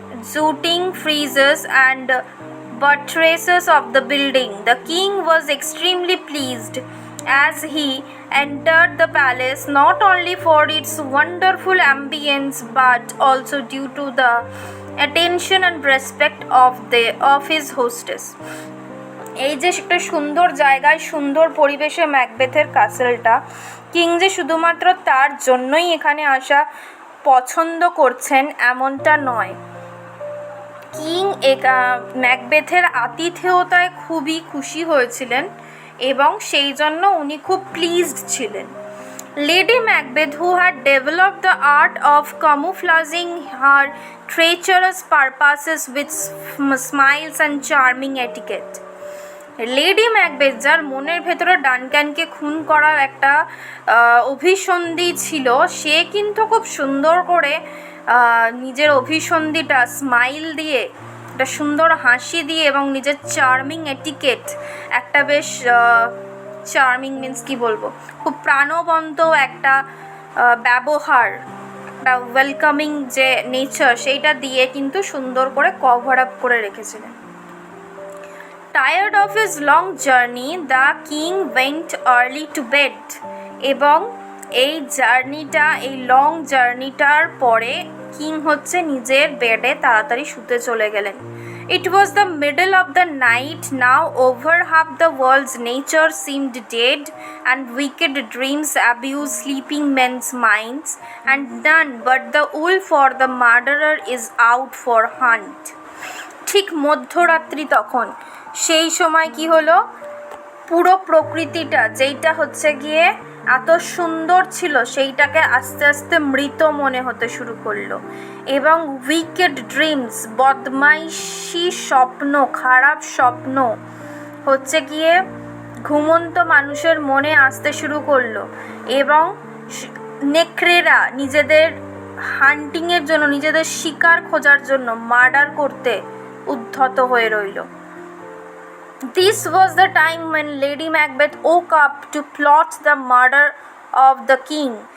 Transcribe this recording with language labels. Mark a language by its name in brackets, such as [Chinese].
[English] jutting friezes and buttresses of the building. The king was extremely pleased as he entered the palace, not only for its wonderful ambience but also due to the attention and respect of his hostess. [Bangla] এই যে একটা সুন্দর জায়গায় সুন্দর পরিবেশে ম্যাকবেথের ক্যাসেলটা, king যে শুধুমাত্র তার জন্যই এখানে আসা পছন্দ করছেন এমনটা নয়। কিং ম্যাকবেথের আতিথেয়তায় খুবই খুশি হয়েছিলেন এবং সেই জন্য উনি খুব প্লিজড ছিলেন। [English] Lady Macbeth, who had developed the art of camouflaging her treacherous purposes with smiles and charming etiquette. [Bangla] Lady Macbeth, যার মনের ভেতরে ডানক্যানকে খুন করার একটা অভিসন্ধি ছিল, সে কিন্তু খুব সুন্দর করে নিজের অভিসন্ধিটা স্মাইল দিয়ে, একটা সুন্দর হাসি দিয়ে এবং নিজের চার্মিং এটিকেট, একটা বেশ চার্মিং মিন্স কি বলবো, খুব প্রাণবন্ত একটা ব্যবহার, একটা ওয়েলকামিং যে নেচার, সেইটা দিয়ে কিন্তু সুন্দর করে কভার আপ করে রেখেছিলেন। [English] Tired of his long journey, the king went early to bed. [Bangla] এবং এই জার্নিটা, এই লং জার্নিটার পরে কিং হচ্ছে নিজের বেডে তাড়াতাড়ি শুতে চলে গেলেন। [English] It was the middle of the night now. Over half the world's nature seemed dead, and wicked dreams abuse sleeping men's minds, and none but the wolf or the murderer is out for hunt. [Bangla] ঠিক মধ্যরাত্রি তখন, সেই সময় কি হলো, পুরো প্রকৃতিটা যেইটা হচ্ছে গিয়ে এত সুন্দর ছিল সেইটাকে আস্তে আস্তে মৃত মনে হতে শুরু করলো, এবং উইকেড ড্রিমস, বদমাইশি স্বপ্ন, খারাপ স্বপ্ন হচ্ছে গিয়ে ঘুমন্ত মানুষের মনে আসতে শুরু করলো, এবং নেকড়েরা নিজেদের হান্টিংয়ের জন্য, নিজেদের শিকার খোঁজার জন্য মার্ডার করতে উদ্ধত হয়ে রইল। [English] This was the time when Lady Macbeth woke up to plot the murder of the king.